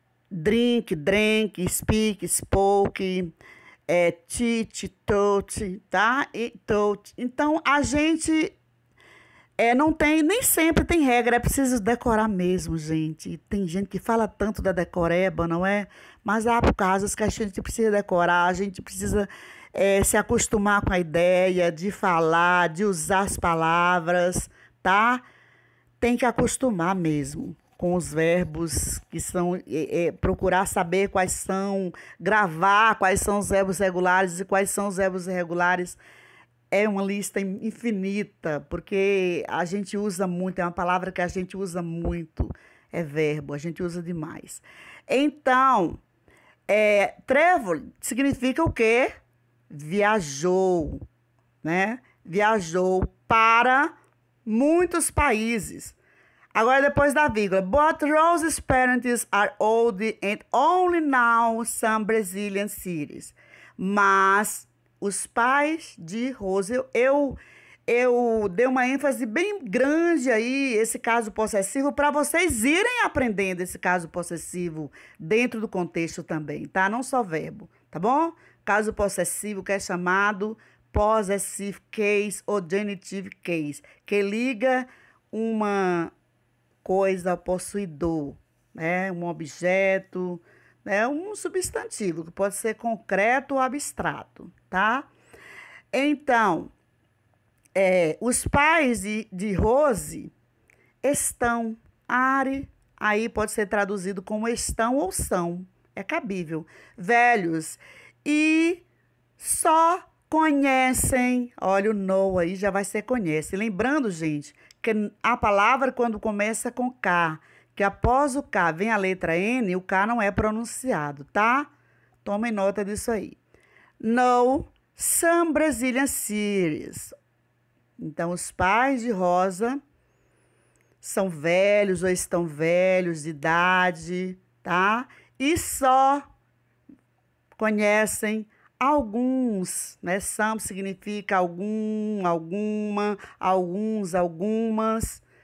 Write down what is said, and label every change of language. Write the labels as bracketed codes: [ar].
[en] Drink, drank, speak, spoke, teach, taught, tá? [pt] E taught. Então, a gente não tem, nem sempre tem regra, é preciso decorar mesmo, gente. Tem gente que fala tanto da decoreba, não é? Mas há casos que a gente precisa decorar, a gente precisa se acostumar com a ideia de falar, de usar as palavras, tá? Tem que acostumar mesmo com os verbos que são, procurar saber quais são, gravar quais são os verbos regulares e quais são os verbos irregulares. É uma lista infinita, porque a gente usa muito, é uma palavra que a gente usa muito, é verbo, a gente usa demais. Então, travel significa o quê? Viajou, né? Viajou para muitos países. Agora, depois da vírgula. [en] But Rose's parents are old and only now some Brazilian cities. [pt] Mas os pais de Rose, eu dei uma ênfase bem grande aí, esse caso possessivo, para vocês irem aprendendo esse caso possessivo dentro do contexto também, tá? Não só verbo, tá bom? Caso possessivo que é chamado possessive case ou genitive case, que liga uma coisa ao possuidor, né? Um objeto, né? Um substantivo, que pode ser concreto ou abstrato, tá? Então, os pais de Rose estão. Are, aí pode ser traduzido como estão ou são. É cabível. Velhos. E só conhecem. Olha, o know aí já vai ser conhece. Lembrando, gente, que a palavra quando começa com K, que após o K vem a letra N, o K não é pronunciado, tá? Tomem nota disso aí. [en] Know some Brazilian cities. [pt] Então, os pais de Rosa são velhos ou estão velhos de idade, tá? E só conhecem alguns, né? Some significa algum, alguma, alguns, algumas.